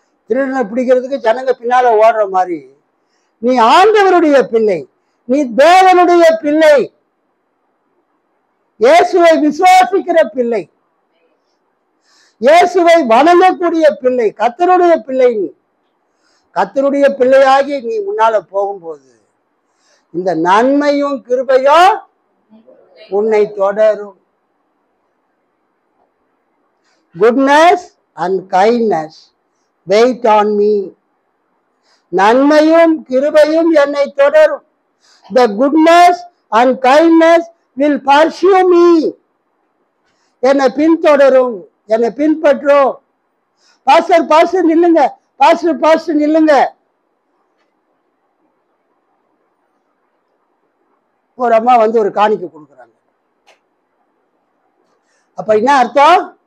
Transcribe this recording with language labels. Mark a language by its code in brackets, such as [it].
[ta] திருடனை பிடிக்கிறதுக்கு ஜனங்க பின்னால ஓடுற மாதிரி நீ ஆண்டவருடைய பிள்ளை, நீ தேவனுடைய பிள்ளை, இயேசுவை விசுவாசிக்கிற பிள்ளை, இயேசுவை வணங்கக்கூடிய பிள்ளை, கர்த்தருடைய பிள்ளை. நீ கர்த்தருடைய பிள்ளையாகி நீ முன்னால போகும்போது இந்த நன்மையும் கிருபையும் உன்னை தொடரும். [en] goodness and kindness wait on me. [ta] நன்மையும் கிருபையும் என்னை தொடரும். [en] the goodness and kindness will pursue me. [ta] என்னை பின்தொடரும், என்னை பின்பற்றும். பாஸ்டர் பாஸ்டர் நில்லுங்க, பாஸ்டர் பாஸ்டர் நில்லுங்க. ஒரு அம்மா வந்து ஒரு காணிக்கை கொடுக்குறாங்க. அப்ப என்ன அர்த்தம்?